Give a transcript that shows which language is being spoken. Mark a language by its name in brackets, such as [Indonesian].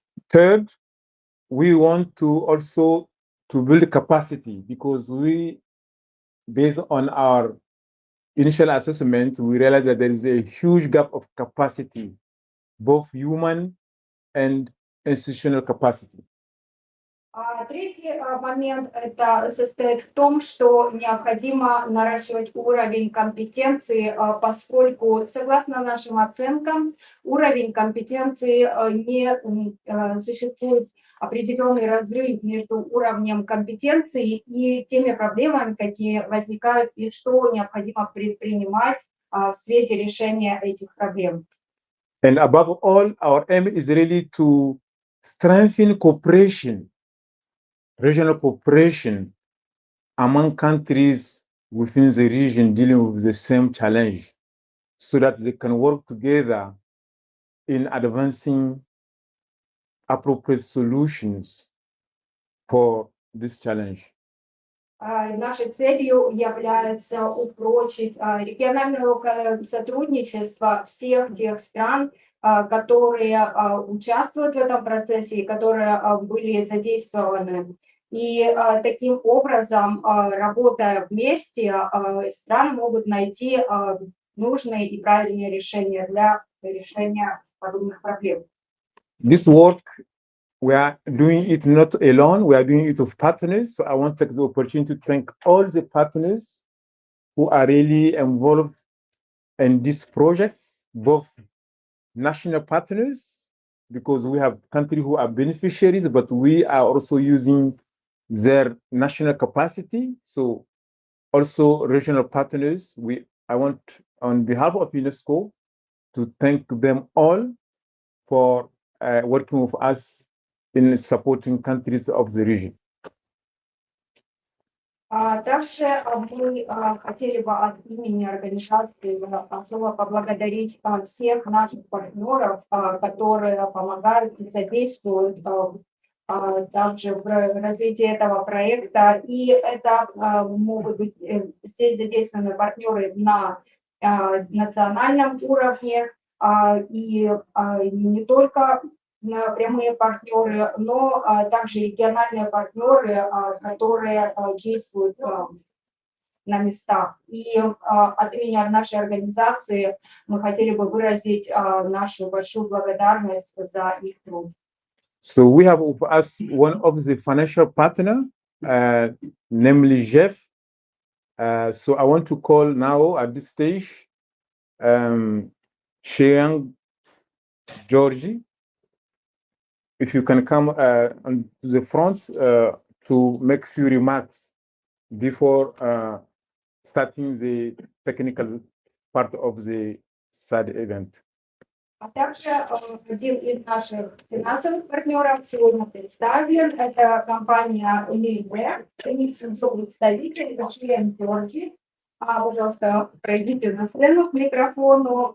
[English] Third, we want to also to build capacity because based on our initial assessment, we realized that there is a huge gap of capacity, both human and institutional capacity. [Russian] Третий момент состоит в том, что необходимо наращивать уровень компетенции, поскольку, согласно нашим оценкам, уровень компетенции не существует определенный разрыв между уровнем компетенции и теми проблемами, какие возникают, и что необходимо предпринимать в свете решения этих проблем. [English] And above all, our aim is really to strengthen cooperation, regional cooperation among countries within the region dealing with the same challenge so that they can work together in advancing appropriate solutions for this challenge. [Russian] Нашей целью является упрочить региональное сотрудничество всех тех стран, которые участвуют в этом процессе и которые были задействованы. И таким образом, работая вместе, страны могут найти нужные и правильные решения для решения подобных проблем. [English] This work, we are doing it not alone, we are doing it with partners. So I want to take the opportunity to thank all the partners who are really involved in these projects, both national partners, because we have countries who are beneficiaries, but we are also using their national capacity. So also regional partners, I want on behalf of UNESCO to thank them all for working with us in supporting countries of the region. [Russian] Также мы хотели бы от имени организации особо поблагодарить всех наших партнеров, которые помогают и содействуют также в развитии этого проекта. И это могут быть здесь задействованы партнеры на национальном уровне, и не только прямые партнеры, но также региональные партнеры, которые действуют на местах. И от имени нашей организации мы хотели бы выразить нашу большую благодарность за их труд. [English] So we have with us one of the financial partner, namely Jeff. So I want to call now at this stage Sheang Georgie. If you can come on the front to make a few remarks before starting the technical part of the SAD event. [Russian] А также один из наших финансовых партнеров сегодня представлен. Это компания Libre, представитель член Georgia. Пожалуйста, пройдите на сцену к микрофону.